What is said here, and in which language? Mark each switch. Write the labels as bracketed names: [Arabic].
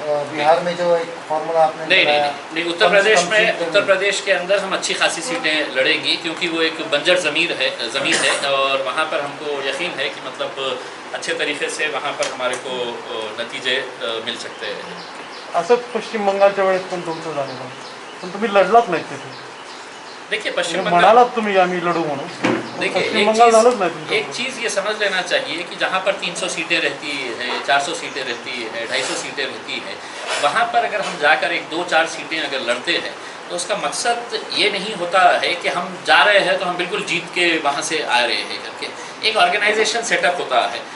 [Hindi] बिहार में जो एक फार्मूला आपने नहीं, उत्तर प्रदेश के अंदर हम अच्छी खासी सीटें लड़ेंगी, क्योंकि वो एक बंजर ज़मीन है और वहाँ पर हमको यकीन है कि मतलब अच्छे तरीके से वहाँ पर हमारे को नतीजे मिल सकते हैं। [Marathi] असंच पश्चिम बंगालच्या वेळेस पण तुमचं झालेलं, पण तुम्ही लढलाच नाही तिथे। [Hindi] देखिए पश्चिम बंगाल [Marathi] म्हणालात तुम्ही आम्ही लढू म्हणून, [Hindi] देखिए एक चीज़ ये समझ लेना चाहिए कि जहाँ पर 300 सीटें रहती है, 400 सीटें रहती है, 250 सीटें रहती है, वहाँ पर अगर हम जाकर 1-2-4 सीटें अगर लड़ते हैं तो उसका मकसद ये नहीं होता है कि हम जा रहे हैं तो हम बिल्कुल जीत के वहाँ से आ रहे हैं करके। एक ऑर्गेनाइजेशन सेटअप होता है।